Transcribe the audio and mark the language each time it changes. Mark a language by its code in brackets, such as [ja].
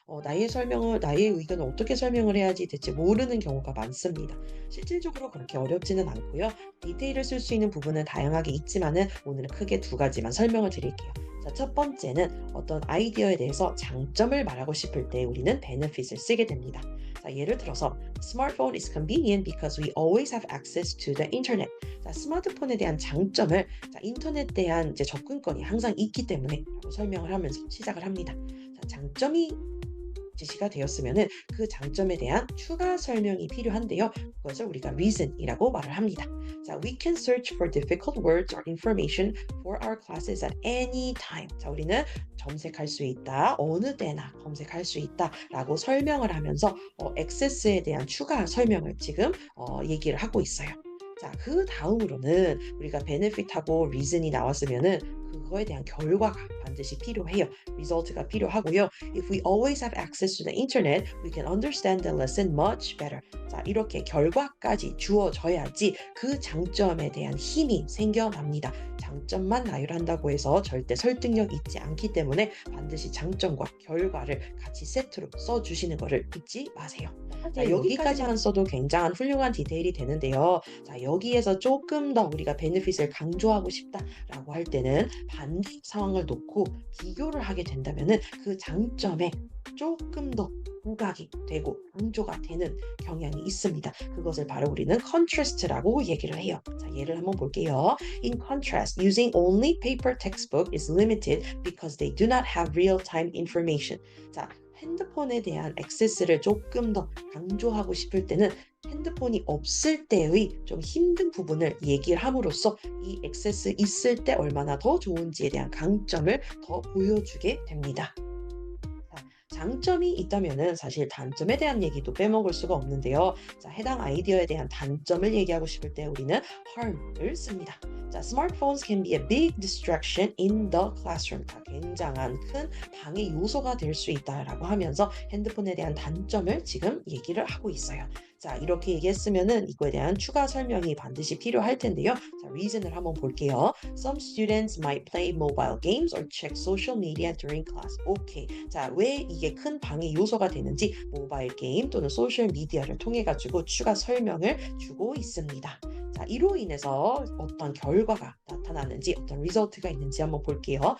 [ko] 나의 의견을 어떻게 설명을 해야지 대체 모르는 경우가 많습니다. 실질적으로 그렇게 어렵지는 않고요. 디테일을 쓸 수 있는 부분은 다양하게 있지만은 오늘은 크게 두 가지만 설명을 드릴게요. 자, 첫 번째는 어떤 아이디어에 대해서 장점을 말하고 싶을 때 우리는 benefit을 쓰게 됩니다. 자, 예를 들어서 [en] Smartphone is convenient because we always have access to the internet. [ko] 자, 스마트폰에 대한 장점을 인터넷에 대한 이제 접근권이 항상 있기 때문에 라고 설명을 하면서 시작을 합니다. 자, 장점이 제시가 되었으면은 그 장점에 대한 추가 설명이 필요한데요. 그것을 우리가 reason이라고 말을 합니다. [en] 자, we can search for difficult words or information for our classes at any time. [ko] 자, 우리는 검색할 수 있다. 어느 때나 검색할 수 있다라고 설명을 하면서 access에 대한 추가 설명을 지금 얘기를 하고 있어요. 자, 그 다음으로는 우리가 benefit하고 reason이 나왔으면은 그거에 대한 결과가 반드시 필요해요. result가 필요하고요. [en] If we always have access to the internet, we can understand the lesson much better. [ko] 자, 이렇게 결과까지 주어져야지 그 장점에 대한 힘이 생겨납니다. 장점만 나열한다고 해서 절대 설득력 있지 않기 때문에 반드시 장점과 결과를 같이 세트로 써주시는 것을 잊지 마세요. 자, 여기까지만 써도 굉장한 훌륭한 디테일이 되는데요. 자, 여기에서 조금 더 우리가 베네핏을 강조하고 싶다라고 할 때는 반대 상황을 놓고 비교를 하게 된다면은 그 장점에 조금 더 부각이 되고 강조가 되는 경향이 있습니다. 그것을 바로 우리는 contrast라고 얘기를 해요. 자, 예를 한번 볼게요. [en] In contrast, using only paper textbook is limited because they do not have real-time information. [ko] 자, 핸드폰에 대한 액세스를 조금 더 강조하고 싶을 때는 핸드폰이 없을 때의 좀 힘든 부분을 얘기를 함으로써 이 액세스 있을 때 얼마나 더 좋은지에 대한 강점을 더 보여주게 됩니다. 장점이 있다면은 사실 단점에 대한 얘기도 빼먹을 수가 없는데요. 자, 해당 아이디어에 대한 단점을 얘기하고 싶을 때 우리는 harm을 씁니다. [en] 자, smartphones can be a big distraction in the classroom. [ko] 자, 굉장한 큰 방해 요소가 될 수 있다라고 하면서 핸드폰에 대한 단점을 지금 얘기를 하고 있어요. 자, 이렇게 얘기했으면은 이거에 대한 추가 설명이 반드시 필요할 텐데요. 자, reason을 한번 볼게요. [en] Some students might play mobile games or check social media during class. [ko] 오케이. 자, 왜 이게 큰 방해 요소가 되는지 모바일 게임 또는 소셜 미디어를 통해 가지고 추가 설명을 주고 있습니다. 자, 이로 인해서 어떤 결과가 나타나는지 어떤 리저트가 있는지 한번 볼게요.